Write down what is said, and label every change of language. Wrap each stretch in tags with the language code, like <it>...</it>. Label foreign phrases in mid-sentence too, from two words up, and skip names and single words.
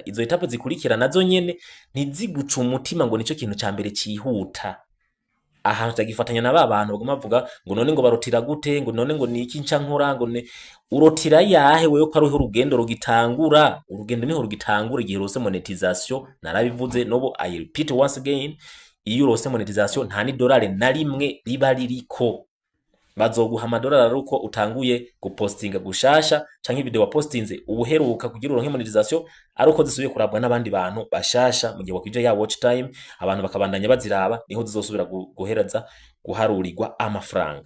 <rn>Izo étapes zikurikira nazo nyene ntiziguca umutima ngo nico kintu ca mbere cihuta. ahantu tagifatanya na babantu baguma bavuga ngo none ngo barotira gute, ngo none ngo niki nca nkora, ngo urotira yahe wewe ko ariho urugendo rugitangura. Urugendo niho rugitangura igihe rose monetization.</rn> <en>Narabivuze nobo, I repeat once again,</en> <rn>iyo rose monetization nta ni dolari na rimwe riba ririko. Bazoguha amadolari ari uko utanguye gupostinga gushasha, canke video wapostinze ubuheruka kugira uronke monetization, ari uko zisubiye kurabwa n'abandi bantu bashasha mu gihe wakwije ya</rn> <en>watch time,</en> <rn>abantu bakabandanya baziraba, niho zizosubira guhereza guharurirwa amafaranga.</rn>